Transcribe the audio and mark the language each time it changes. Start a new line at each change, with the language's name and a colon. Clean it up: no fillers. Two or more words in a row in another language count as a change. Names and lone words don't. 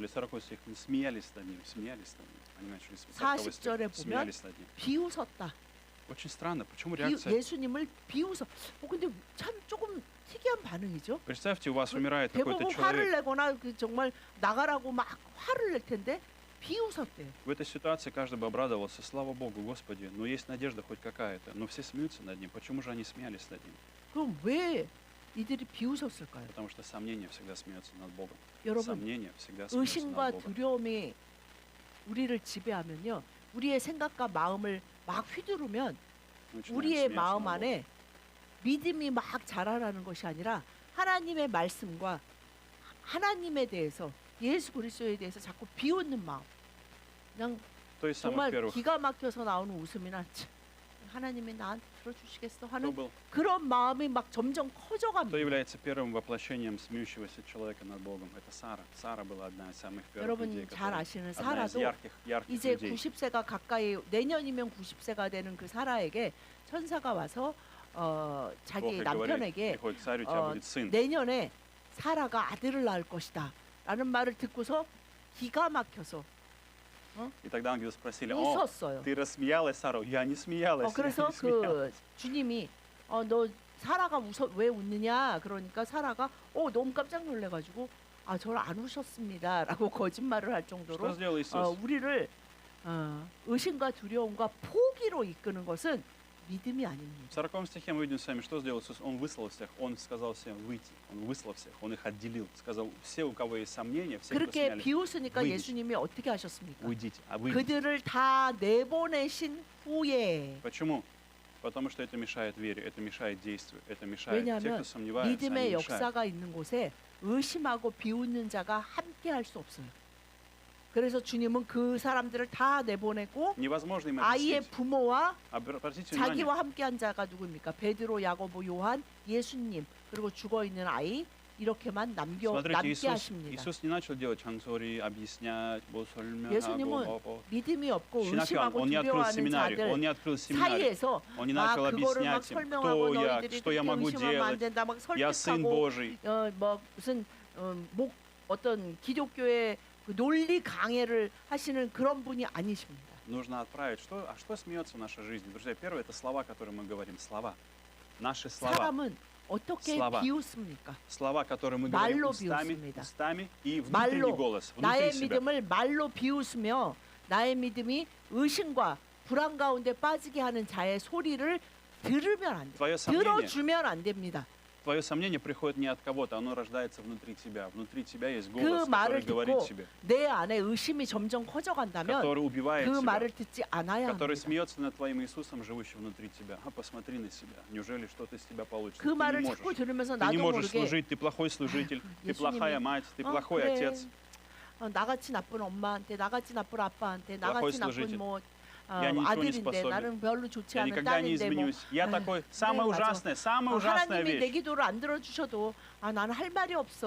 Russian: 40 стих, смеялись над ним, смеялись над ним. Они начали 40 стих,
Korean: 40절에 보면
Russian: смеялись над ним.
Korean: 비웃었다.
Russian: Очень странно, почему реакция?
Korean: 예수님을 비웃어. 근데 참 조금 특이한 반응이죠.
Russian: Представьте, у вас умирает какой-то
Korean: 대부분 화를
Russian: человек.
Korean: 내거나 정말 나가라고 막 화를 낼 텐데 비웃었대요.
Russian: В этой ситуации каждый бы обрадовался, слава Богу, Господи, но есть надежда хоть какая-то. Но все смеются над ним. Почему же они смеялись над ним?
Korean: 그럼 왜 이들이 비웃었을까요?
Russian: Потому что сомнение всегда смеется над Богом.
Korean: 여러분,
Russian: Сомнение всегда смеется
Korean: 의심과
Russian: над Богом.
Korean: 두려움이 우리를 지배하면요, 우리의 생각과 마음을 막 휘두르면
Russian: начинаем
Korean: 우리의
Russian: смеяться
Korean: 마음
Russian: над Богом.
Korean: 안에 믿음이 막 자라나는 것이 아니라 하나님의 말씀과 하나님에 대해서 예수 그리스도에 대해서 자꾸 비웃는 마음. 그냥
Russian: То есть, самых
Korean: 정말
Russian: первых,
Korean: 기가 막혀서 나오는 웃음이나 참, 하나님이 나한테 들어주시겠어
Russian: кто
Korean: 하는
Russian: был,
Korean: 그런 마음이 막 점점
Russian: кто
Korean: 커져갑니다.
Russian: является первым воплощением смеющегося человека над Богом? Это Сара. Сара была одна из самых первых людей,
Korean: 여러분 잘
Russian: которая,
Korean: 아시는
Russian: одна из
Korean: 사라도
Russian: ярких
Korean: 이제
Russian: людей.
Korean: 90세가 가까이 내년이면 90세가 되는 그 사라에게 천사가 와서 자기
Russian: Бог ей говорит,
Korean: 남편에게
Russian: приходит к царю, у тебя
Korean: 어,
Russian: будет сын.
Korean: 내년에 사라가 아들을 낳을 것이다 라는 말을 듣고서 기가 막혀서
Russian: И тогда ангелы спросили, о,
Korean: 웃었어요.
Russian: ты рассмеялась, Сара? Я не смеялась, я
Korean: 그래서
Russian: не смеялась.
Korean: 그 주님이 너 사라가 왜 웃느냐 그러니까 사라가 너무 깜짝 놀래가지고 저를 안 우셨습니다라고 거짓말을 할
Russian: Что
Korean: 정도로
Russian: сделал Иисус?
Korean: 우리를 의심과 두려움과 포기로 이끄는 것은 믿음이
Russian: В
Korean: 아닙니다.
Russian: 40 стихе мы видим с вами, что сделал Иисус. Он выслал всех, Он сказал всем выйти, Он выслал всех, Он их отделил. Сказал, все, у кого есть сомнения, все, кто
Korean: 그렇게
Russian: сняли,
Korean: 비웃으니까
Russian: выйдите.
Korean: 예수님이 어떻게 하셨습니까?
Russian: уйдите, а выйдите.
Korean: 그들을 다 내보내신 후에
Russian: Почему? Потому что это мешает вере, это мешает действию, это мешает тех,
Korean: 왜냐하면
Russian: кто сомневается, они
Korean: 믿음의
Russian: мешают.
Korean: 역사가 있는 곳에 의심하고 비웃는 자가 함께 할 수 없어요. 그래서 주님은 그 사람들을 다 내보내고
Russian: Невозможно им
Korean: 아이의
Russian: объяснить.
Korean: 부모와
Russian: Обратите внимание,
Korean: 자기와 함께한 자가 누구입니까? 베드로, 야고보, 요한, 예수님 그리고 죽어 있는 아이 이렇게만
Russian: смотрите,
Korean: 남게
Russian: Иисус,
Korean: 하십니다.
Russian: Иисус не начал делать чанцори, объяснять,
Korean: 예수님은 믿음이 없고 의심하고
Russian: Он не открыл
Korean: 두려워하는
Russian: семинарий, Он
Korean: 자들
Russian: не открыл семинарий,
Korean: 사이에서
Russian: Он не
Korean: 막
Russian: начал
Korean: 그거를 막
Russian: объяснять им,
Korean: 설명하고
Russian: кто я,
Korean: 너희들이
Russian: что я
Korean: 그렇게
Russian: могу
Korean: 의심하면 안
Russian: делать,
Korean: 된다 막
Russian: я Сын
Korean: 설득하고
Russian: Божий.
Korean: 뭐 무슨 어떤 기독교의 그 논리 강해를 하시는 그런 분이 아니십니다.
Russian: Нужно отправить. Что смеется в нашей жизни? Друзья, первое, это слова, которые мы говорим. Слова. Наши слова.
Korean: 사람은 어떻게
Russian: слова.
Korean: 비웃습니까?
Russian: Слова, которые мы
Korean: 말로
Russian: говорим
Korean: 비웃습니다.
Russian: устами и внутренний
Korean: 말로
Russian: голос, внутри
Korean: 나의
Russian: себя.
Korean: 믿음을 말로 비웃으며 나의 믿음이 의심과 불안 가운데 빠지게 하는 자의 소리를 들으면 안 돼.
Russian: Твое сомнение,
Korean: 들어주면 안 됩니다.
Russian: твое сомнение приходит не от кого-то, оно рождается внутри тебя. Внутри тебя есть
Korean: 그
Russian: голос, который
Korean: 말을
Russian: говорит
Korean: 듣고
Russian: тебе,
Korean: 내 안에 의심이 점점 커져간다면
Russian: который убивает
Korean: 그
Russian: тебя,
Korean: 말을 듣지 않아야
Russian: который
Korean: 합니다.
Russian: смеется над твоим Иисусом, живущим внутри тебя. Посмотри на себя. Неужели что-то из тебя получится?
Korean: 그
Russian: Ты не
Korean: 말을
Russian: можешь.
Korean: 자꾸 들으면서
Russian: Ты не
Korean: 나도
Russian: можешь
Korean: 모르게
Russian: служить, ты плохой служитель, ты
Korean: 예수님이,
Russian: плохая мать, ты плохой
Korean: 그래.
Russian: отец.
Korean: 나같이 나쁜 엄마한테 나같이 나쁜 아빠한테
Russian: плохой
Korean: 나같이 나쁜
Russian: служитель.
Korean: 뭐
Russian: Я ничего не
Korean: 아들인데
Russian: способен.
Korean: 나는 별로 좋지
Russian: Я
Korean: 않은
Russian: никогда не
Korean: 딸인데 뭐
Russian: изменюсь. Я такой, самая
Korean: 맞아.
Russian: самая ужасная
Korean: 하나님이 내
Russian: вещь.
Korean: 기도를 안 들어주셔도 나는 할 말이 없어.